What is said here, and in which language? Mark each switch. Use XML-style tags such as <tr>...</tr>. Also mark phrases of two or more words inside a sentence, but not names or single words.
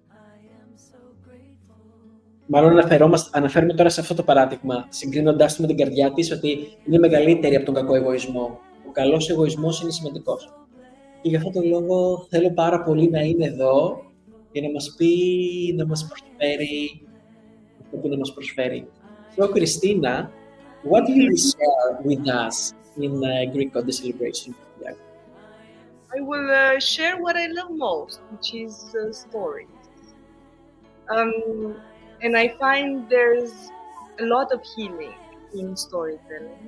<el>Μάλλον αναφέρουμε τώρα σε αυτό το παράδειγμα, συγκρίνοντάς το με την καρδιά της, ότι είναι μεγαλύτερη από τον κακό εγωισμό. Ο καλός εγωισμός είναι σημαντικός. Και γι' αυτόν τον λόγο θέλω πάρα πολύ να είναι εδώ για να μας πει, να μας προσφέρει αυτό που να μας προσφέρει.</el> <en>So, Christina, what do you share with us in Greek Goddess celebration? Yeah. I will share what I love most, which is stories. And I find there's a lot of healing in storytelling.</en>